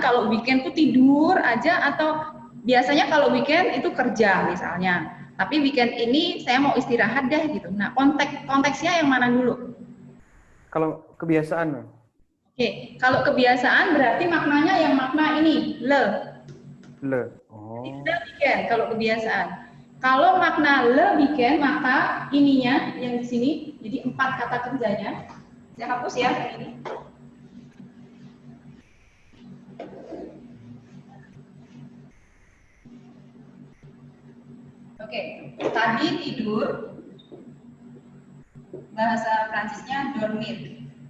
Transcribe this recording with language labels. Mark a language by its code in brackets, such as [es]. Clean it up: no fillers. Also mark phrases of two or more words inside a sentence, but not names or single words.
[id] Kalau weekend tuh tidur aja atau biasanya kalau weekend itu kerja misalnya. Tapi weekend ini saya mau istirahat deh gitu. Nah, konteksnya yang mana dulu? Kalau kebiasaan. Oke, kalau kebiasaan berarti maknanya yang makna ini le. Oh. Le weekend kalau kebiasaan. Kalau makna le weekend maka ininya yang di sini jadi 4 kata kerjanya. Saya hapus ya ini. Oke, tadi tidur, bahasa Prancisnya dormir.